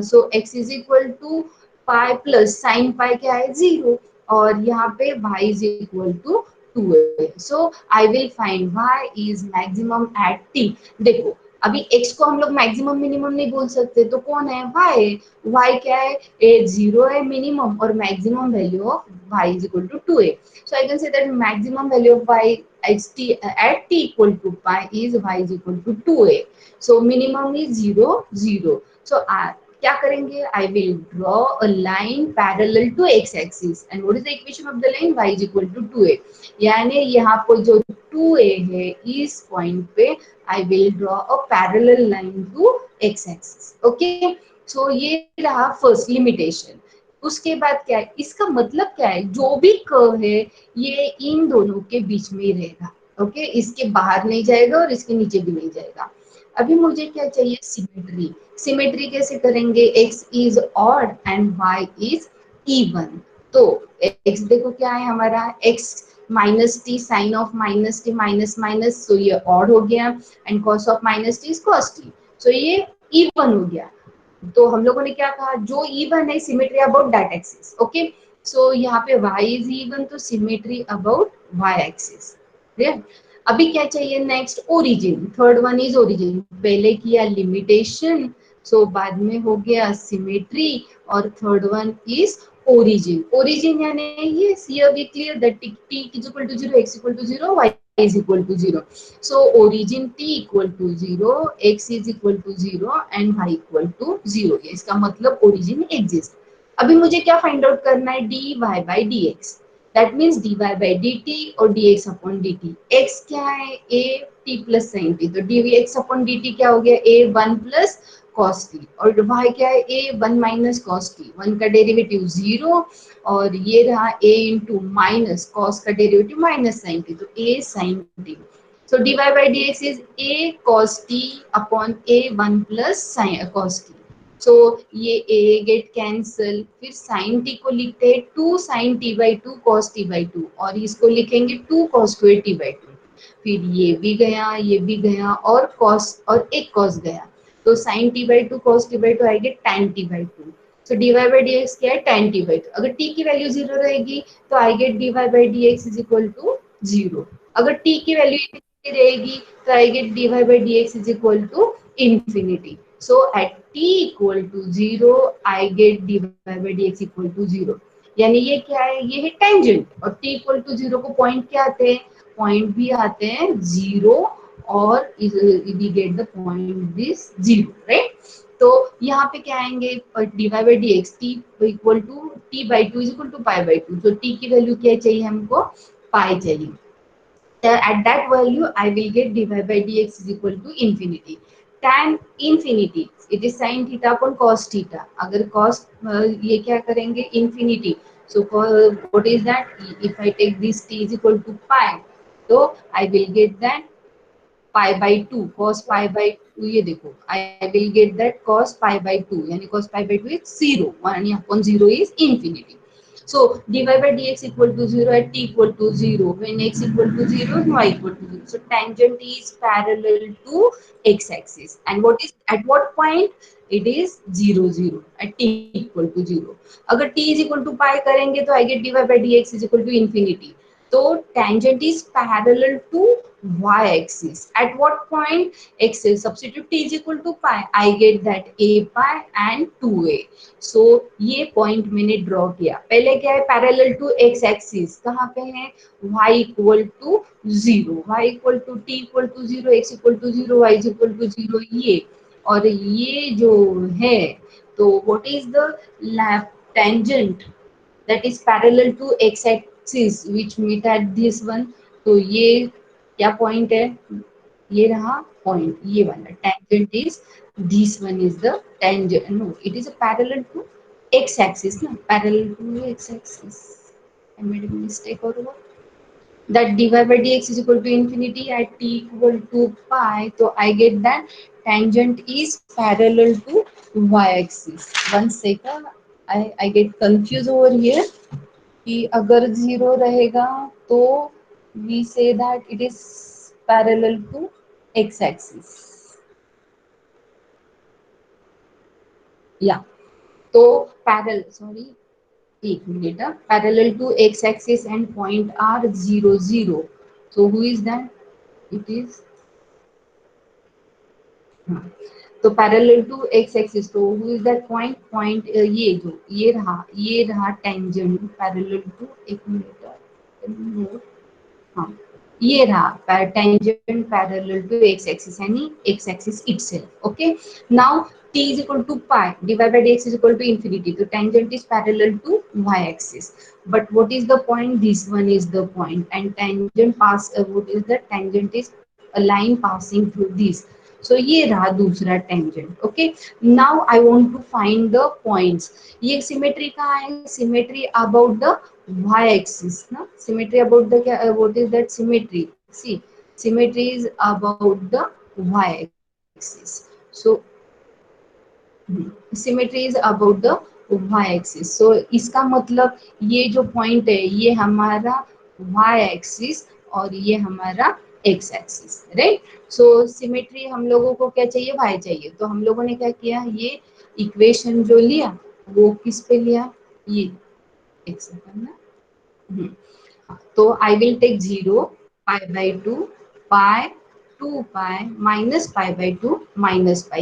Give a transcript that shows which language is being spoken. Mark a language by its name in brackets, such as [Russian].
[English] so x is equal to pi plus sine pi [Hindi] क्या है [English] 0 [Hindi] और यहाँ पे [English] y is equal to 2a. So I will find y is maximum at t. [Hindi] देखो अभी x को हम लोग मैक्सिमम मिनिमम नहीं बोल सकते, तो कौन है, y क्या है, a 0 है मिनिमम और [English] Maximum value of y is equal to 2a. So I can say that maximum value of y at t equal to pi is y is equal to 2a. So minimum is 0 0. [Hindi] So क्या करेंगे, [English] I will draw a line parallel to x axis and what is the equation of the line, y is equal to 2a. [Hindi] यानी यहाँ पर जो 2a है इस point पे [English] I will draw a parallel line to x axis. Okay, so [Hindi] ये रहा first limitation. उसके बाद क्या है, इसका मतलब क्या है, जो भी कर्व है ये इन दोनों के बीच में ही रहेगा. ओके, इसके बाहर नहीं जाएगा और इसके नीचे भी नहीं जाएगा. अभी मुझे क्या चाहिए, सिमेट्री कैसे करेंगे, [English] x is odd and y is even. [Hindi] तो x देखो क्या है हमारा, x minus T sign of minus T minus minus, [English] so ये odd [Hindi] हो गया [English] and cos of minus t is cos t, [Hindi] सो ये इवन हो गया. तो हम लोगों ने क्या कहा, जो इवन है [English] Symmetry about that axis. Okay, so [Hindi] यहाँ पे [English] y is even, तो symmetry about y axis. [Hindi] अभी क्या चाहिए next, origin. [English] Third one is origin. [Hindi] पहले किया लिमिटेशन, सो बाद में हो गया सिमेट्री और third one is [English] origin. Origin [Hindi] यानी [English] yes, here we clear that t is equal to 0, x equal to 0, y is equal to 0. So origin t equal to 0, x is equal to 0 and y equal to 0. [Hindi] ये इसका मतलब [English] origin exist. [Hindi] अभी मुझे क्या find out करना है, dy by dx. [English] That means dy by dt [Hindi] और [English] dx upon dt. [Hindi] x क्या है, [English] a t plus sin t. [Hindi] तो dx upon dt क्या हो गया, [English] a 1 plus cos t. और y क्या है, a 1 minus cos t. 1 का डेरिवेटिव 0 और ये रहा a इंटू माइनस कॉस का डेरिवेटिव माइनस साइन टी, तो a sin t. So dy by dx is a cos t upon a 1 plus sin cos t. So ये a get cancel, [Hindi] फिर sin t को लिखते हैं [English] 2 sin t by 2 cos t by 2 [Hindi] और इसको लिखेंगे [English] 2 cos square t by 2. [Hindi] फिर ये भी गया और cos और एक cos गया, [English] तो sin t by 2 cos t by 2 आएगी tan t by 2. So dy by dx क्या है, tan t by 2. [Hindi] अगर t की वैल्यू 0 रहेगी तो [English] I get dy by dx is equal to 0. [Hindi] अगर t की वैल्यू रहेगी तो [English] I get dy by dx is equal to infinity. So at t equal to 0 I get dy by dx equal to 0. [Hindi] यानी ये क्या है, ये है टेंजेंट. और t इक्वल टू 0 को पॉइंट क्या आते हैं, पॉइंट भी आते हैं 0 और [English] We get the point this 0, right. [Hindi] तो यहाँ पे क्या आएंगे, dy by dx t equal to t by 2 [English] Is equal to pi by 2. [Hindi] तो t की वैल्यू क्या चाहिए हमको, पाई चाहिए. [English] At that value I will get dy by dx is equal to infinity. Tan infinity it is sin theta upon cos theta. [Hindi] अगर cos ये क्या करेंगे, infinity. [English] So what is that, if I take this t is equal to pi, [Hindi] तो [English] I will get that pi by 2 cos pi by 2. [Hindi] ये देखो [English] I will get that cos pi by 2, यानी cos pi by 2 is 0, 1 upon 0 is infinity. So dy by dx equal to 0 at t equal to 0, when x equal to 0 and y equal to 0. So tangent is parallel to x axis, and what is at what point, it is 0 0 at t equal to 0. [Hindi] अगर t is equal to pi करेंगे तो [English] I get dy by dx is equal to infinity. So tangent is parallel to y axis. At what point, x is substitute t is equal to pi, I get that a pi and 2a. [Hindi] So ये point मैंने draw किया. पहले क्या है, [English] parallel to x axis [Hindi] कहाँ पे है, [English] y equal to 0, y equal to t equal to 0, x equal to 0, y equal to 0. [Hindi] ये और ये जो है, तो [English] What is the tangent that is parallel to x axis which meet at this one. [Hindi] तो ये क्या पॉइंट है, ये रहा पॉइंट, ये वाला [English] tangent is this one is the tangent, no it is a parallel to x axis, ना parallel to x axis. I made a mistake over here. That dy by dx is equal to infinity at t equal to pi, so I get that tangent is parallel to y axis. One second, I get confused over here [Hindi] कि अगर zero रहेगा तो [English] we say that it is parallel to x axis. [Hindi] या तो [English] parallel, sorry [Hindi] एक minute, [English] पैरेलल टू x axis and point r 0 0. So who is that, it is हाँ, तो पैरेलल टू एक्स एक्सिस, तो who is that point, point ये जो ये रहा टेंजेंट पैरेलल टू, एक मिनट, [Hindi] हाँ ये रहा [English] tangent parallel to x axis [Hindi] यानी [English] X axis itself. Okay, now t is equal to pi, divided by dx is equal to infinity, so tangent is parallel to y axis. But what is the point, this one is the point, and tangent pass what is the tangent is a line passing through this. So [Hindi] ये रहा दूसरा tangent. [English] Okay, now I want to find the points. [Hindi] ये symmetry कहाँ है, [English] symmetry about the y axis ना, symmetry about the what is that symmetry, see symmetry is about the y axis. So symmetry is about the y axis. So [Hindi] इसका मतलब ये जो point है ये हमारा y axis और ये हमारा x axis, right? So symmetry हम लोगों को क्या चाहिए, y चाहिए. तो हम लोगों ने क्या किया, ये इक्वेशन जो लिया वो किस पे लिया, ये एक सेकंड ना, तो [English] I will take 0 pi by 2 pi 2 pi minus pi [Hindi] by 2 minus pi.